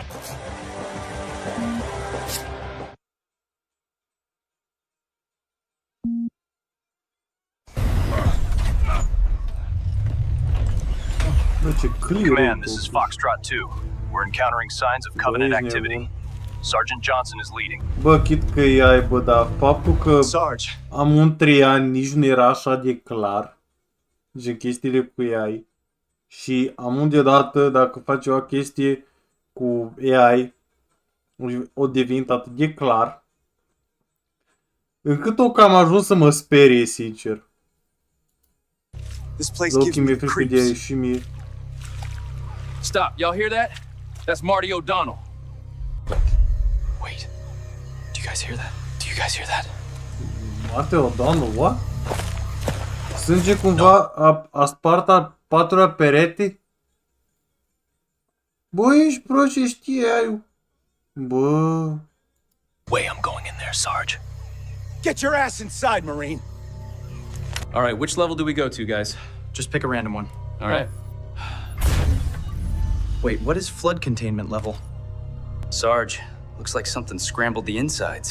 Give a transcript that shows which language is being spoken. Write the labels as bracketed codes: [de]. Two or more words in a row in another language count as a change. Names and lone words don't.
[en] Command, this is Foxtrot 2. We're encountering signs of Covenant activity. Sergeant Johnson is leading. [ro] Bă, chit că e ai, bă, dar faptul că am un 3 ani nici nu era așa de clar. Gen chestiile cu AI. Și am deodată, dacă faci o chestie cu AI, o devenit atât de clar, încât o cam ajuns să mă sperie, sincer. Loki mi-e frică de AI și mie. [en] Stop, y'all hear that? That's Marty O'Donnell. Wait, do you guys hear that? Do you guys hear that? Marty O'Donnell, what? [ro] Sânge cumva a spart a patrulea perete? Bă, ești prost și știi ai. Bă. [en] Way, I'm going in there, Sarge. Get your ass inside, Marine. All right, which level do we go to, guys? Just pick a random one. All right. Wait, what is flood containment level? Sarge, looks like something scrambled the insides.